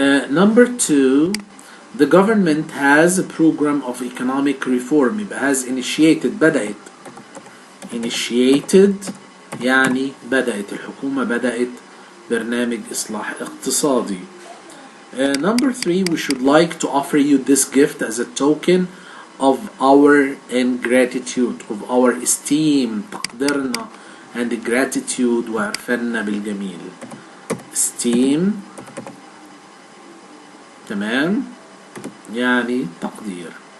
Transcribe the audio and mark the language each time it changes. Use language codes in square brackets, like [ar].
[en] Number 2, the government has a program of economic reform. [ar] يبقى has initiated بدأت, initiated يعني بدأت, الحكومة بدأت برنامج إصلاح اقتصادي. [en] Number 3, we should like to offer you this gift as a token of our ingratitude, of our esteem, [ar] تقديرنا [en] and gratitude [ar] وعرفنا بالجميل. esteem تمام يعني تقدير.